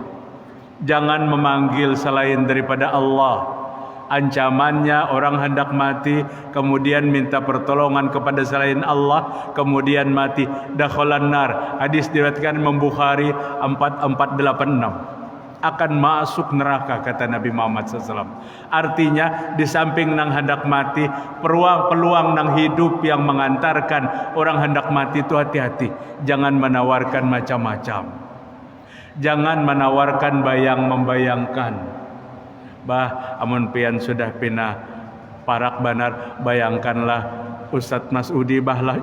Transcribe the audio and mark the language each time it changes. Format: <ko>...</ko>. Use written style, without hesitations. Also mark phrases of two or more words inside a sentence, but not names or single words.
<id>Jangan memanggil selain daripada Allah. Ancamannya orang hendak mati kemudian minta pertolongan kepada selain Allah kemudian mati,</id> <ar>dakhalan nar.</ar> <id>Hadis diriwayatkan Imam Bukhari 4486. Akan masuk neraka kata Nabi Muhammad SAW.</id> <bjn>Artinya di samping nang hendak mati, peluang nang hidup yang mengantarkan orang hendak mati itu hati-hati.</bjn> <id>Jangan menawarkan macam-macam. Jangan menawarkan membayangkan.</id> <bjn>Bah, amun pian sudah pindah parak banar, bayangkanlah Ustadz Masudi bahlah.</bjn>